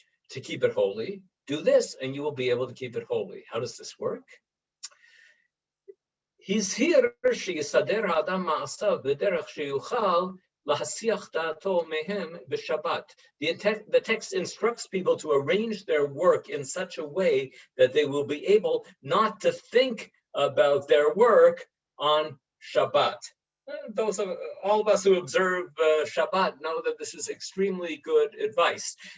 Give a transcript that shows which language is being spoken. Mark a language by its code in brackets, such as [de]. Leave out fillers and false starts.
[en] To keep it holy, do this and you will be able to keep it holy. How does this work? [he] הזהיר שיסדר האדם מעשיו בדרך שיוכל להסיח דעתו מהם בשבת. [en] The text instructs people to arrange their work in such a way that they will be able not to think about their work on Shabbat. Those of all of us who observe Shabbat know that this is extremely good advice.